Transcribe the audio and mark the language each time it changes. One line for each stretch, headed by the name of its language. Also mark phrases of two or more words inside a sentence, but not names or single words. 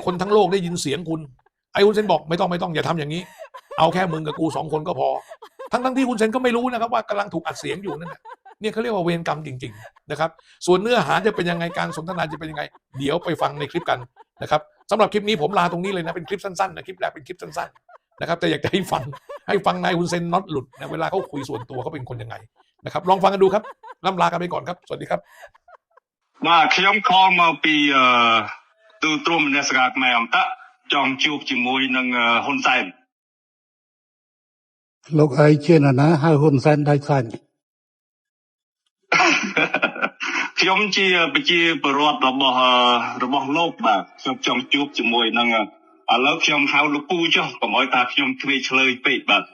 Thai: คนทั้งโลกได้ยินเสียงคุณไอ้ฮุนเซนบอกไม่ต้องอย่าทำอย่างนี้เอาแค่มึงกับกู2 คนก็พอทั้งที่ฮุนเซนก็ไม่รู้นะครับว่ากำลังถูกอัดเสียงอยู่นั่นแหละเนี่ยเขาเรียกว่าเวรกรรมจริงๆนะครับส่วนเนื้อหาจะเป็นยังไงการสนทนาจะเป็นยังไงเดี๋ยวไปฟังในคลิปกันนะครับสำหรับคลิปนี้ผมลาตรงนี้เลยนะเป็นคลิปสั้นๆนะคลิปแรกเป็นคลิปสั้นๆนะครับแต่อยากจะให้ฟังนายฮุนเซนน็อตหลุดนะเวลาเขาคุยส่วนตัวเขาเป็นคนยังไงนะครับลองฟังกันดูครับล่ำลากันไปก่อนครับสวัสดีครับ
Khmer: បាទខ្ញុំខលមកពីទូទ្រមនស្សការខ្មែរអមតៈចង់ជួបជាមួយនឹងហ៊ុនសែន លោកឯងជានរណាហៅហ៊ុនសែនដៃសាច់ ខ្ញុំជាប្រជាពលរដ្ឋរបស់លោកបាទខ្ញុំចង់ជួបជាមួយនឹងឥឡូវខ្ញុំហៅលោកពូចុះកុំឲ្យថាខ្ញុំធ្វេសឆ្លើយពេកបាទ